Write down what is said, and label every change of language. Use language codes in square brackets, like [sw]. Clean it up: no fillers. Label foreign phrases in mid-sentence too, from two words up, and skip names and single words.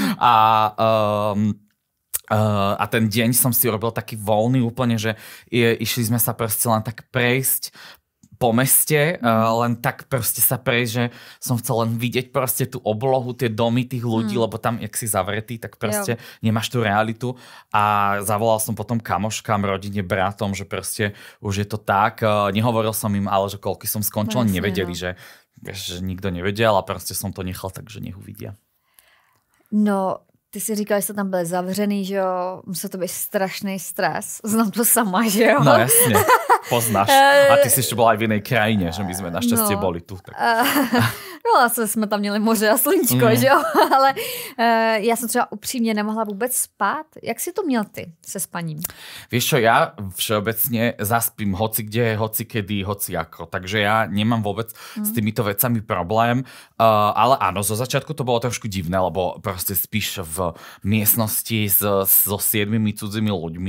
[sk] A ten deň som si urobil taký voľný úplne, že išli sme sa proste len tak prejsť po meste, len tak proste sa prejsť, že som chcel len vidieť proste tú oblohu, tie domy tých ľudí, lebo tam, jak si zavretý, tak proste nemáš tú realitu. A zavolal som potom kamoškám, rodine, bratom, že proste už je to tak. Nehovoril som im, ale že koľko som skončil, nevedeli, že nikto nevedel a proste som to nechal, takže nech uvidia. [cs] No, ty si říkal, že jste tam byli zavřený, že jo? Musel to být strašný stres. Znám to sama, že jo? [sk] No jasne, poznáš. A ty si ešte bola aj v inej krajine, že my sme našťastie boli tu. Tak. [cs] No asi jsme tam měli moře a sluníčko, že jo? Ale já jsem třeba upřímně nemohla vůbec spát. Jak si to měl ty se spaním? [sk] Vieš čo, ja všeobecne zaspím hoci kde, hoci kedy, hoci ako. Takže ja nemám vôbec s týmito vecami problém. Ale áno, zo začiatku to bolo trošku divné, lebo proste spíš v miestnosti so 7 cudzými ľuďmi.